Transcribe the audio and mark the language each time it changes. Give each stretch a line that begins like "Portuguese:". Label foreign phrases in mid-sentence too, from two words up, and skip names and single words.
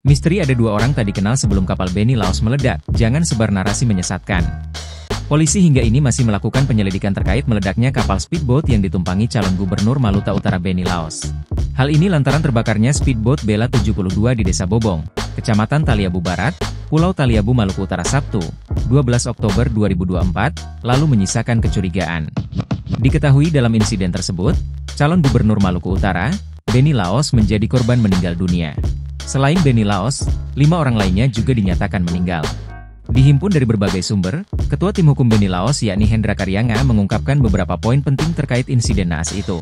Indonesian: Misteri ada dua orang tak dikenal sebelum kapal Beni Laos meledak, jangan sebar narasi menyesatkan. Polisi hingga ini masih melakukan penyelidikan terkait meledaknya kapal speedboat yang ditumpangi calon gubernur Maluta Utara Beni Laos. Hal ini lantaran terbakarnya speedboat Bella 72 di Desa Bobong, Kecamatan Taliabu Barat, Pulau Taliabu, Maluku Utara Sabtu, 12 Oktober 2024, lalu menyisakan kecurigaan. Diketahui dalam insiden tersebut, calon gubernur Maluku Utara, Beni Laos menjadi korban meninggal dunia. Selain Beni Laos, 5 orang lainnya juga dinyatakan meninggal. Dihimpun dari berbagai sumber, Ketua Tim Hukum Beni Laos yakni Hendra Karyanga mengungkapkan beberapa poin penting terkait insiden naas itu.